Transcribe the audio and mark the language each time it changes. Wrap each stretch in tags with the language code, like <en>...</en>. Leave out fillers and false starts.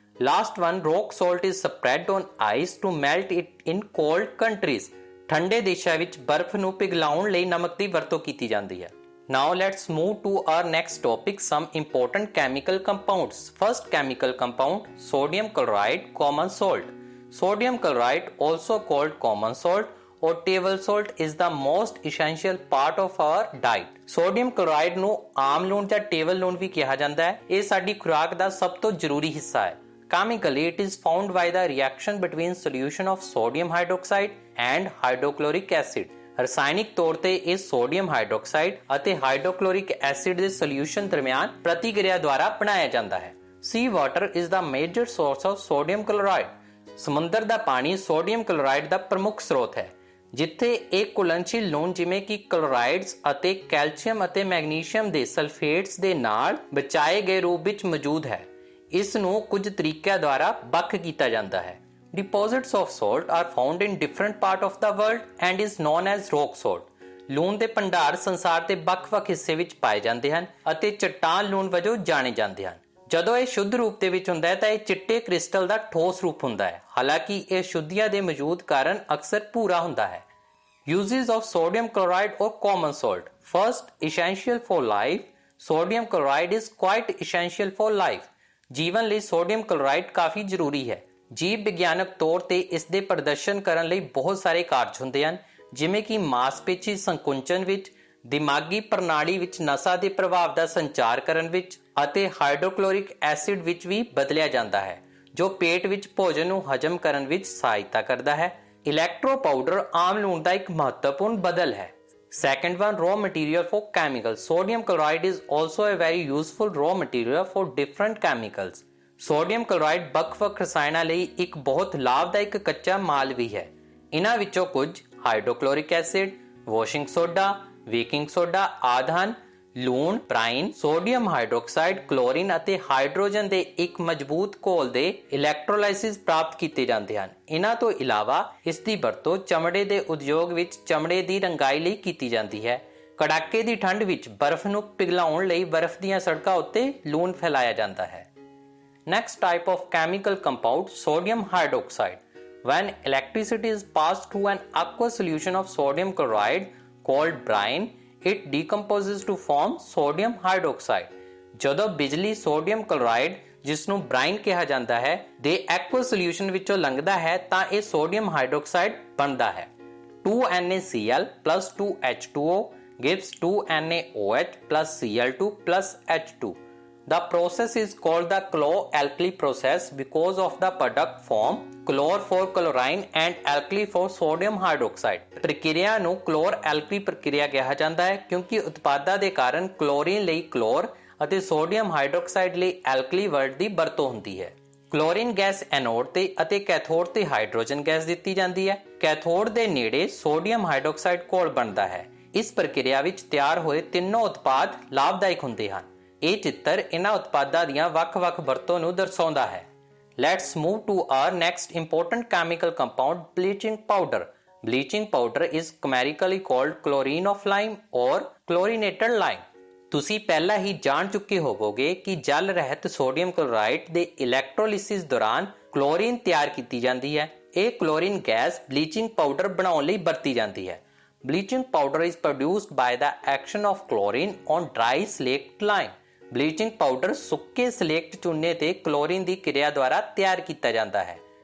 <en>Last one, rock salt is spread on ice to melt it in cold countries,</en> <pa>ਠੰਡੇ ਦੇਸ਼ਾਂ ਵਿੱਚ ਬਰਫ਼ ਨੂੰ ਪਿਘਲਾਉਣ ਲਈ ਨਮਕ ਦੀ ਵਰਤੋਂ ਕੀਤੀ ਜਾਂਦੀ ਹੈ।</pa> <en>Now let's move to our next topic, some important chemical compounds. First chemical compound, sodium chloride, common salt. Sodium chloride, also called common salt or table salt, is the most essential part of our diet.</en> <pa>Sodium chloride ਨੂੰ ਆਮ ਲੂਣ ਜਾਂ table ਲੂਣ ਵੀ ਕਿਹਾ ਜਾਂਦਾ ਹੈ। ਇਹ ਸਾਡੀ ਖੁਰਾਕ ਦਾ ਸਭ ਤੋਂ ਜ਼ਰੂਰੀ ਹਿੱਸਾ ਹੈ।</pa> <en>Chemically, it is formed by the reaction between solution of sodium hydroxide and hydrochloric acid.</en> <pa>ਰਸਾਇਣਿਕ ਤੌਰ ਤੇ ਇਹ ਸੋਡੀਅਮ ਹਾਈਡਰੋਕਸਾਈਡ ਅਤੇ ਹਾਈਡਰੋਕਲੋਰਿਕ ਐਸਿਡ ਦੇ ਸੋਲਿਊਸ਼ਨ ਦਰਮਿਆਨ ਪ੍ਰਤੀਕਿਰਿਆ ਦੁਆਰਾ ਬਣਾਇਆ ਜਾਂਦਾ ਹੈ।</pa> <en>Sea water is the major source of sodium chloride.</en> <pa>ਸਮੁੰਦਰ ਦਾ ਪਾਣੀ ਸੋਡੀਅਮ ਕਲੋਰਾਈਡ ਦਾ ਪ੍ਰਮੁੱਖ ਸਰੋਤ ਹੈ, ਜਿੱਥੇ ਇਹ ਘੁਲਣਸ਼ੀਲ ਲੂਣ ਜਿਵੇਂ ਕਿ ਕਲੋਰਾਈਡਸ ਅਤੇ ਕੈਲਸ਼ੀਅਮ ਅਤੇ ਮੈਗਨੀਸ਼ੀਅਮ ਦੇ ਸਲਫੇਟਸ ਦੇ ਨਾਲ ਬਚਾਏ ਗਏ ਰੂਪ ਵਿੱਚ ਮੌਜੂਦ ਹੈ। ਇਸ ਨੂੰ ਕੁਝ ਤਰੀਕਿਆਂ ਦੁਆਰਾ ਵੱਖ ਕੀਤਾ ਜਾਂਦਾ ਹੈ।</pa> <en>Deposits of salt are found in different parts of the world and is known as rock salt.</en> <pa>ਲੂਣ ਦੇ ਭੰਡਾਰ ਸੰਸਾਰ ਦੇ ਵੱਖ-ਵੱਖ ਹਿੱਸੇ ਵਿੱਚ ਪਾਏ ਜਾਂਦੇ ਹਨ ਅਤੇ ਚੱਟਾਨ ਲੂਣ ਵਜੋਂ ਜਾਣੇ ਜਾਂਦੇ ਹਨ। ਜਦੋਂ ਇਹ ਸ਼ੁੱਧ ਰੂਪ ਦੇ ਵਿੱਚ ਹੁੰਦਾ ਹੈ ਤਾਂ ਇਹ ਚਿੱਟੇ ਕ੍ਰਿਸਟਲ ਦਾ ਠੋਸ ਰੂਪ ਹੁੰਦਾ ਹੈ, ਹਾਲਾਂਕਿ ਇਹ ਸ਼ੁੱਧੀਆਂ ਦੇ ਮੌਜੂਦ ਕਾਰਨ ਅਕਸਰ ਭੂਰਾ ਹੁੰਦਾ ਹੈ।</pa> <en>Uses of sodium chloride or common salt. First, essential for life. Sodium chloride is quite essential for life.</en> <pa>ਜੀਵਨ ਲਈ ਸੋਡੀਅਮ ਕਲੋਰਾਈਡ ਕਾਫੀ ਜ਼ਰੂਰੀ ਹੈ। ਜੀਵ ਵਿਗਿਆਨਕ ਤੌਰ ਤੇ ਇਸ ਦੇ ਪ੍ਰਦਰਸ਼ਨ ਕਰਨ ਲਈ ਬਹੁਤ ਸਾਰੇ ਕਾਰਜ ਹੁੰਦੇ ਹਨ, ਜਿਵੇਂ ਕਿ ਮਾਸਪੇਸ਼ੀ ਸੰਕੁਚਨ ਵਿੱਚ, ਦਿਮਾਗੀ ਪ੍ਰਣਾਲੀ ਵਿੱਚ ਨਸਾਂ ਦੇ ਪ੍ਰਭਾਵ ਦਾ ਸੰਚਾਰ ਕਰਨ ਵਿੱਚ ਅਤੇ ਹਾਈਡਰੋਕਲੋਰਿਕ ਐਸਿਡ ਵਿੱਚ ਵੀ ਬਦਲਿਆ ਜਾਂਦਾ ਹੈ, ਜੋ ਪੇਟ ਵਿੱਚ ਭੋਜਨ ਨੂੰ ਹਜਮ ਕਰਨ ਵਿੱਚ ਸਹਾਇਤਾ ਕਰਦਾ ਹੈ। ਇਲੈਕਟ੍ਰੋ ਪਾਊਡਰ ਆਮ ਲੂਣ ਦਾ ਇੱਕ ਮਹੱਤਵਪੂਰਨ ਬਦਲ ਹੈ।</pa> <en>Second one, raw material for chemicals. Sodium chloride is also a very useful raw material for different chemicals.</en> <pa>Sodium chloride ਵੱਖ-ਵੱਖ ਰਸਾਇਣਾਂ ਲਈ ਇੱਕ ਬਹੁਤ ਲਾਭਦਾਇਕ ਕੱਚਾ ਮਾਲ ਵੀ ਹੈ। ਇਹਨਾਂ ਵਿੱਚੋਂ ਕੁਝ ਹਾਈਡਰੋਕਲੋਰਿਕ acid, washing soda, baking soda ਆਦਿ ਹਨ। ਲੂਣ, ਬ੍ਰਾਈਨ, ਸੋਡੀਅਮ ਹਾਈਡਰੋਕਸਾਈਡ, ਕਲੋਰੀਨ ਅਤੇ ਹਾਈਡਰੋਜਨ ਦੇ ਇੱਕ ਮਜ਼ਬੂਤ ਘੋਲ ਦੇ ਇਲੈਕਟ੍ਰੋਲਾਈਸਿਸ ਪ੍ਰਾਪਤ ਕੀਤੇ ਜਾਂਦੇ ਹਨ। ਇਹਨਾਂ ਤੋਂ ਇਲਾਵਾ ਇਸ ਦੀ ਵਰਤੋਂ ਚਮੜੇ ਦੇ ਉਦਯੋਗ ਵਿੱਚ ਚਮੜੇ ਦੀ ਰੰਗਾਈ ਲਈ ਕੀਤੀ ਜਾਂਦੀ ਹੈ। ਕੜਾਕੇ ਦੀ ਠੰਡ ਵਿੱਚ ਬਰਫ਼ ਨੂੰ ਪਿਘਲਾਉਣ ਲਈ ਬਰਫ਼ ਦੀਆਂ ਸੜਕਾਂ ਉੱਤੇ ਲੂਣ ਫੈਲਾਇਆ ਜਾਂਦਾ ਹੈ।</pa> <en>Next type of chemical compound, sodium hydroxide. When electricity is passed through an aqueous solution of sodium chloride called brine, it decomposes to form sodium hydroxide.</en> <pa>ਜਦੋਂ ਬਿਜਲੀ ਸੋਡੀਅਮ ਕਲੋਰਾਈਡ, ਜਿਸ ਨੂੰ ਬ੍ਰਾਈਨ ਕਿਹਾ ਜਾਂਦਾ ਹੈ, ਦੇ ਐਕੁਅਸ ਸੋਲਿਊਸ਼ਨ ਵਿੱਚੋਂ ਲੰਘਦਾ ਹੈ ਤਾਂ ਇਹ ਸੋਡੀਅਮ ਹਾਈਡਰੋਕਸਾਈਡ ਬਣਦਾ ਹੈ।</pa> <en>2NaCl plus 2H2O gives 2NaOH plus Cl2 plus H2. The process is called the chlor-alkali process because of the product form chlor for chlorine and alkali for sodium hydroxide.</en> <pa>ਪ੍ਰਕਿਰਿਆ ਨੂੰ chlor-alkali ਪ੍ਰਕਿਰਿਆ ਕਿਹਾ ਜਾਂਦਾ ਹੈ ਕਿਉਂਕਿ ਉਤਪਾਦਾਂ ਦੇ ਕਾਰਨ ਕਲੋਰੀਨ ਲਈ ਕਲੋਰ ਅਤੇ ਸੋਡੀਅਮ ਹਾਈਡਰੋਕਸਾਈਡ ਲਈ ਐਲਕਲੀ ਵਰਡ ਦੀ ਵਰਤੋਂ ਹੁੰਦੀ ਹੈ। ਕਲੋਰੀਨ ਗੈਸ ਐਨੋਡ ਤੇ ਅਤੇ ਕੈਥੋਡ ਤੇ ਹਾਈਡਰੋਜਨ ਗੈਸ ਦਿੱਤੀ ਜਾਂਦੀ ਹੈ। ਕੈਥੋਡ ਦੇ ਨੇੜੇ ਸੋਡੀਅਮ ਹਾਈਡਰੋਕਸਾਈਡ ਘੋਲ ਬਣਦਾ ਹੈ। ਇਸ ਪ੍ਰਕਿਰਿਆ ਵਿੱਚ ਤਿਆਰ ਹੋਏ ਤਿੰਨੋਂ ਉਤਪਾਦ ਲਾਭਦਾਇਕ ਹੁੰਦੇ ਹਨ। ਇਹ ਚਿੱਤਰ ਇਹਨਾਂ ਉਤਪਾਦਾਂ ਦੀਆਂ ਵੱਖ-ਵੱਖ ਵਰਤੋਂ ਨੂੰ ਦਰਸਾਉਂਦਾ ਹੈ।</pa> <en>Let's move to our next important chemical compound, bleaching powder. Bleaching powder is chemically called chlorine of lime or chlorinated lime.</en> <pa>ਤੁਸੀਂ ਪਹਿਲਾਂ ਹੀ ਜਾਣ ਚੁੱਕੇ ਹੋਵੋਗੇ ਕਿ ਜਲ ਰਹਿਤ ਸੋਡੀਅਮ ਕਲੋਰਾਈਡ ਦੇ ਇਲੈਕਟ੍ਰੋਲਿਸਿਸ ਦੌਰਾਨ ਕਲੋਰੀਨ ਤਿਆਰ ਕੀਤੀ ਜਾਂਦੀ ਹੈ। ਇਹ ਕਲੋਰੀਨ ਗੈਸ ਬਲੀਚਿੰਗ ਪਾਊਡਰ ਬਣਾਉਣ ਲਈ ਵਰਤੀ ਜਾਂਦੀ ਹੈ।</pa> <en>Bleaching powder is produced by the action of chlorine on dry slaked lime.</en> <pa>Bleaching powder ਸੁੱਕੇ ਸਲੇਕਟ ਚੂਨੇ ਤੇ ਕਲੋਰੀਨ ਦੀ ਕਿਰਿਆ ਦੁਆਰਾ ਤਿਆਰ ਕੀਤਾ ਜਾਂਦਾ ਹੈ।</pa>